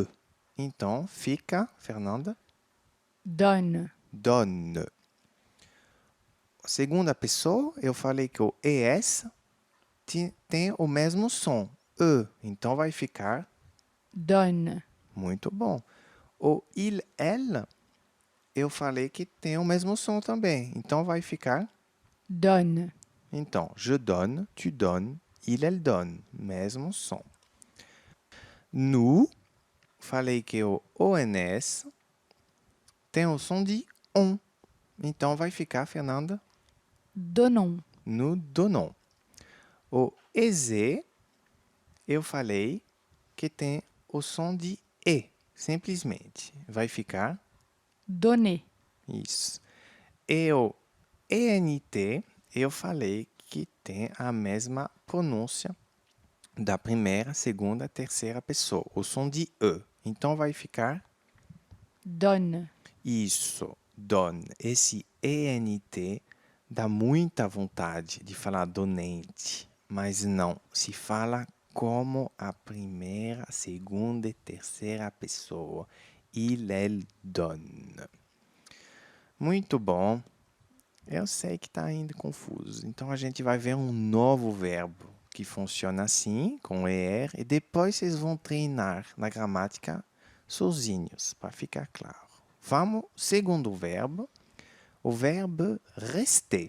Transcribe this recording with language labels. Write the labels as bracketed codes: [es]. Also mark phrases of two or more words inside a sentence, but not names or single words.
[pt] Então fica, Fernanda, Donne. donne. Segunda pessoa, eu falei que o ES tem o mesmo som, E. Então vai ficar Donne. muito bom. O [fr] il, elle, [pt] eu falei que tem o mesmo som também. Então vai ficar. Donne. [fr] Então, je donne, tu donnes, il, elle donne. [pt] Mesmo som. Nous, falei que o ONS tem o som de on. Então vai ficar, Fernanda, Donnons. [fr] nous donnons. [pt] O EZ, eu falei que tem o som de E. Simplesmente. Vai ficar Donner. isso. E o ENT, eu falei que tem a mesma pronúncia da primeira, segunda, terceira pessoa. O som de E. Então vai ficar Donne. isso. Donne. Esse ENT dá muita vontade de falar donente, mas não. Se fala como a primeira, segunda e terceira pessoa. [fr] Il, elle donne. [pt] Muito bom. Eu sei que está ainda confuso. Então a gente vai ver um novo verbo que funciona assim, com ER, e depois vocês vão treinar na gramática sozinhos, para ficar claro. Vamos, segundo verbo, o verbo rester.